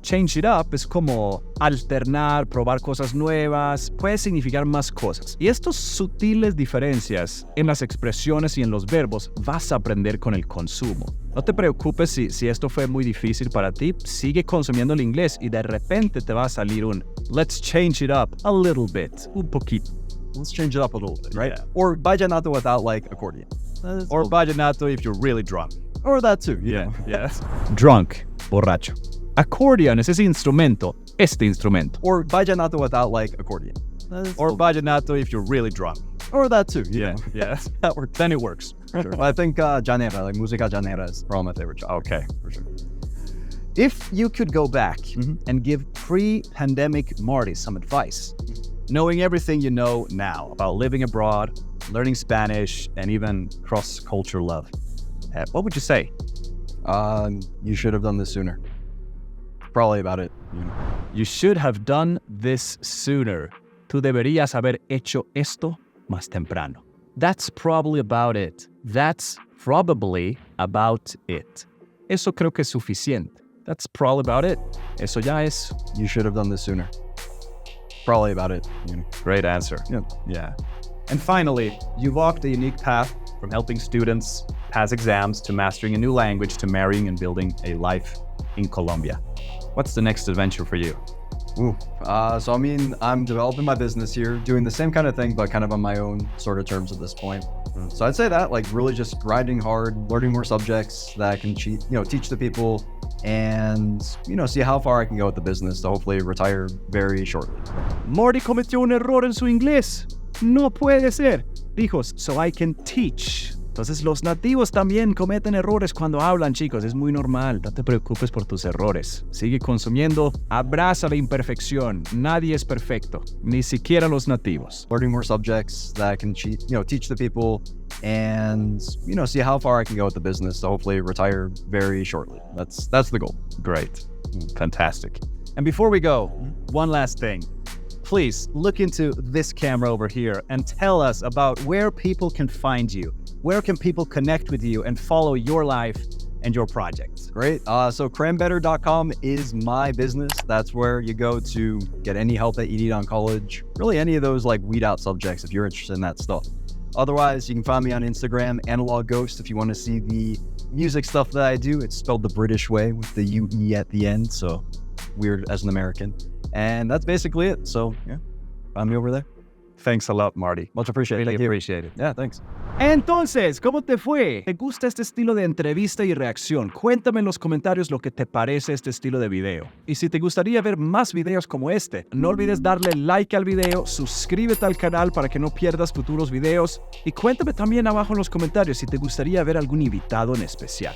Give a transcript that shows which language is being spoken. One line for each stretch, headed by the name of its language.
English: Change it up
Spanish: es como alternar, probar cosas nuevas, puede significar más cosas. Y estas sutiles diferencias en las expresiones y en los verbos vas a aprender con el consumo. No te preocupes si esto fue muy difícil para ti, sigue consumiendo el inglés y de repente te va a salir un
English: let's change it up a little bit,
Spanish: un poquito.
English: Let's change it up a little bit, right? Yeah. Or vallenato without like accordion. Or vallenato if you're really drunk. Or that too, you know. Yes. Drunk,
Spanish: borracho. Accordion es ese instrumento, este instrumento.
English: Or vallenato without like accordion. Or vallenato if you're really drunk. Or that too, you know. Yes. That works. Then it works. Sure. Well, I think llanera, like música llanera is probably my favorite genre. Okay. For sure. If you could go back and give pre-pandemic Marty some advice, knowing everything you know now about living abroad, learning Spanish, and even cross-cultural love, what would you say? You should have done this sooner. Probably about it, you know. You should have done this sooner.
Spanish: Tú deberías haber hecho esto más temprano.
English: That's probably about it. That's probably about it.
Spanish: Eso creo que es suficiente.
English: That's probably about it.
Spanish: Eso ya es.
English: You should have done this sooner. Probably about it, you know. Great answer. Yeah. And finally, you walked a unique path from helping students pass exams to mastering a new language to marrying and building a life in Colombia. What's the next adventure for you? So I mean, I'm developing my business here, doing the same kind of thing, but kind of on my own sort of terms at this point. So I'd say that, like, really just grinding hard, learning more subjects that I can teach the people, and see how far I can go with the business to hopefully retire very shortly.
Spanish: Marty cometió un error en su inglés. No puede ser. Dijo,
English: so I can teach.
Spanish: Entonces los nativos también cometen errores cuando hablan, chicos. Es muy normal. No te preocupes por tus errores. Sigue consumiendo. Abraza la imperfección. Nadie es perfecto. Ni siquiera los nativos.
English: Learning more subjects that I can teach the people, and see how far I can go with the business to hopefully retire very shortly. That's the goal. Great. Fantastic. And before we go, one last thing. Please look into this camera over here and tell us about where people can find you. Where can people connect with you and follow your life and your projects? Great. So crambetter.com is my business. That's where you go to get any help that you need on college. Really any of those like weed out subjects if you're interested in that stuff. Otherwise, you can find me on Instagram, Analog Ghost, if you want to see the music stuff that I do. It's spelled the British way with the UE at the end, so weird as an American. And that's basically it. So yeah, find me over there. Thanks a lot, Marty. Much appreciated. Really appreciate it. Yeah, thanks.
Spanish: Entonces, ¿cómo te fue? ¿Te gusta este estilo de entrevista y reacción? Cuéntame en los comentarios lo que te parece este estilo de video. Y si te gustaría ver más videos como este, no olvides darle like al video, suscríbete al canal para que no pierdas futuros videos y cuéntame también abajo en los comentarios si te gustaría ver algún invitado en especial.